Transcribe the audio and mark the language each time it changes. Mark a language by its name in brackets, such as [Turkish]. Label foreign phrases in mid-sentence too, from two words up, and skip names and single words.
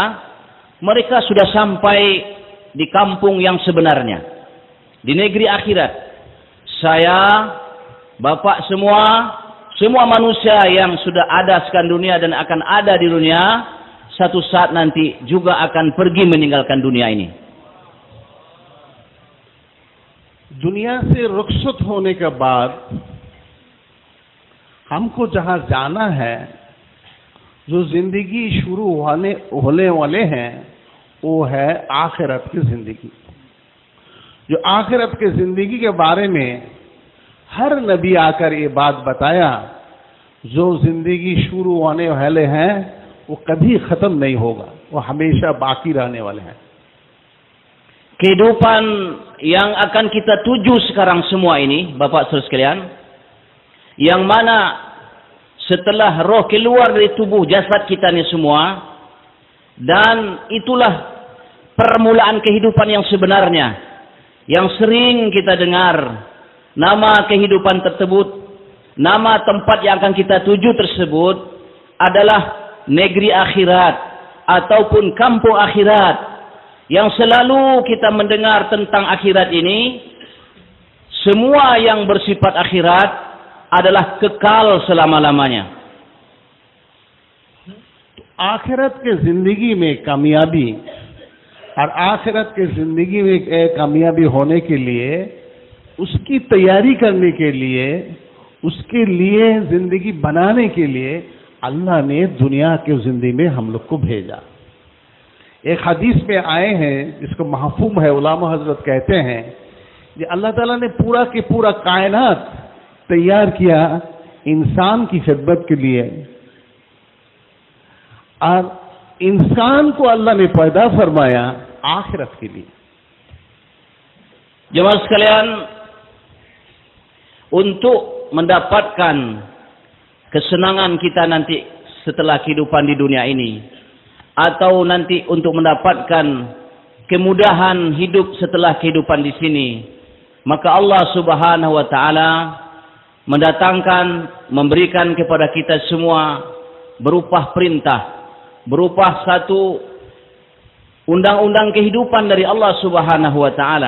[Malay] Mereka sudah sampai di kampung yang sebenarnya, di negeri akhirat. Saya, bapak semua manusia yang sudah ada sekarang dunia dan akan ada di dunia, satu saat nanti juga akan pergi meninggalkan dunia ini. [Hindi] दुनिया से रुखसत होने के बाद हमको जहां जाना है, जो जिंदगी शुरू होने वाले हैं, वो है आखिरत की जिंदगी। जो आखिरत की जिंदगी के बारे में हर नबी आकर ये बात बताया, जो जिंदगी शुरू होने वाले हैं वो कभी खत्म नहीं होगा, वो हमेशा बाकी रहने वाले हैं। [Malay] Kehidupan yang akan kita tuju sekarang semua ini, Bapak Saudara sekalian, yang mana setelah roh keluar dari tubuh jasad kita ini semua, dan itulah permulaan kehidupan yang sebenarnya, yang sering kita dengar, nama kehidupan tersebut, nama tempat yang akan kita tuju tersebut adalah negeri akhirat ataupun kampung akhirat. Yang selalu kita mendengar tentang akhirat ini, semua yang bersifat akhirat adalah kekal selama-lamanya. [Hindi] आखिरत के जिंदगी में कामयाबी और आखिरत के जिंदगी में कामयाबी होने के लिए, उसकी तैयारी करने के लिए, उसके लिए जिंदगी बनाने के लिए अल्लाह ने दुनिया के जिंदगी में हम लोग को भेजा। एक हदीस में आए हैं, जिसको महफूम है, उलामा हजरत कहते हैं कि अल्लाह ताला ने पूरा के पूरा कायनात तैयार किया इंसान की खिदमत के लिए, और इंसान को अल्लाह ने पैदा फरमाया आखिरत के लिए। [Malay] Jemaah sekalian, untuk mendapatkan kesenangan kita nanti setelah kehidupan di dunia ini, atau nanti untuk mendapatkan kemudahan hidup setelah kehidupan di sini, maka [Arabic] الله سبحانه وتعالى [Malay] mendatangkan, memberikan kepada kita semua berupa perintah, berupa satu undang-undang kehidupan dari [Arabic] الله سبحانه وتعالى.